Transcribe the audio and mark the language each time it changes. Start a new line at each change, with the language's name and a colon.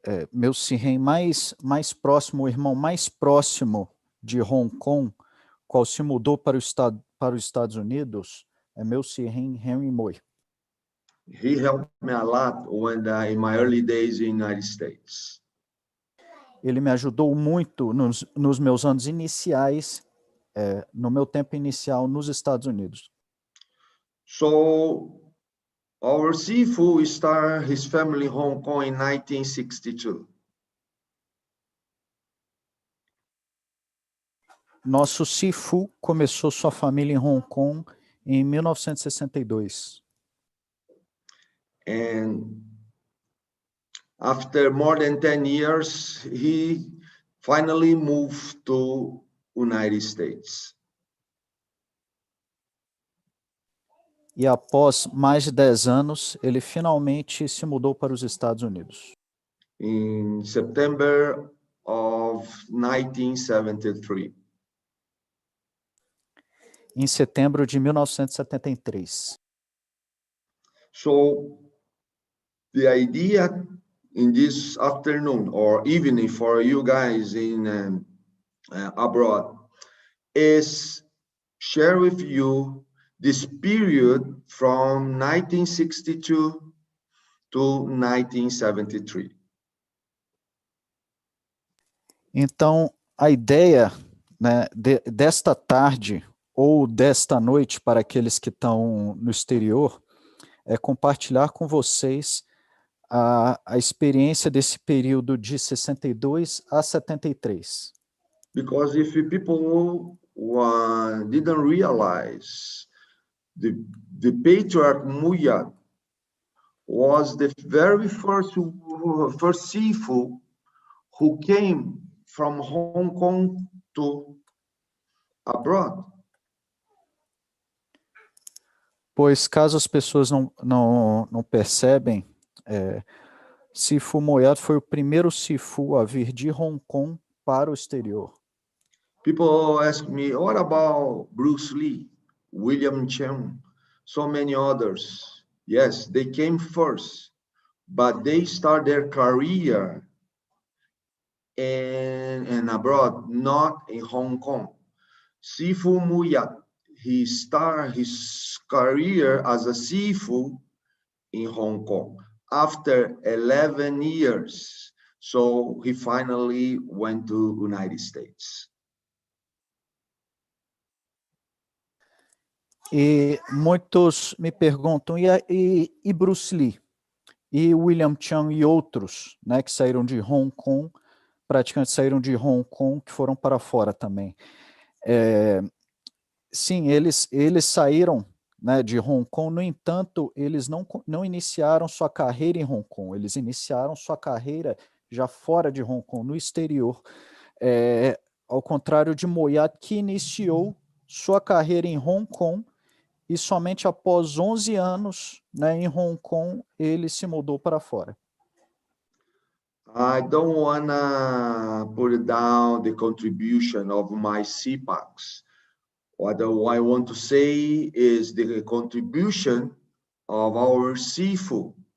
Portuguese: Meu Sihen mais próximo, o irmão mais próximo de Hong Kong, qual se mudou para os Estados Unidos, é meu Sihen Henry Moy.
English: He helped me a lot when in my early days in the United States.
Portuguese: Ele me ajudou muito nos meus anos iniciais, no meu tempo inicial nos Estados Unidos.
English: So our Sifu started his family in Hong Kong in 1962.
Portuguese: Nosso Sifu começou sua família em Hong Kong em 1962.
English: And after more than 10 years, he finally moved to United States.
Portuguese: E após mais de 10 anos, ele finalmente se mudou para os Estados Unidos.
English: In September of 1973.
Portuguese: Em setembro de 1973.
English: So the idea in this afternoon or evening for you guys in abroad is share with you this period from 1962 to 1973.
Portuguese: Então, a ideia, né, desta tarde ou desta noite para aqueles que estão no exterior é compartilhar com vocês a experiência desse período de 62 a 73.
English: Because if people didn't realize the patriarch Muyad was the very first Sifu who came from Hong Kong to abroad.
Portuguese: Pois caso as pessoas não percebem, Sifu Moyat foi o primeiro Sifu a vir de Hong Kong para o exterior.
English: People ask me, what about Bruce Lee, William Cheung, so many others? Yes, they came first, but they start their career in abroad, not in Hong Kong. Sifu Muyat, he started his career as a Sifu in Hong Kong after 11 years. So he finally went to United States.
Portuguese: E muitos me perguntam, e Bruce Lee? E William Cheung e outros, né, que saíram de Hong Kong, praticantes saíram de Hong Kong, que foram para fora também. Sim, eles saíram, né, de Hong Kong, no entanto, eles não iniciaram sua carreira em Hong Kong, eles iniciaram sua carreira já fora de Hong Kong, no exterior, ao contrário de Moyat, que iniciou sua carreira em Hong Kong e somente após 11 anos, né, em Hong Kong, ele se mudou para fora.
English: I don't want to put down the contribution of my CPACs. What I want to say is the contribution of our Sifu.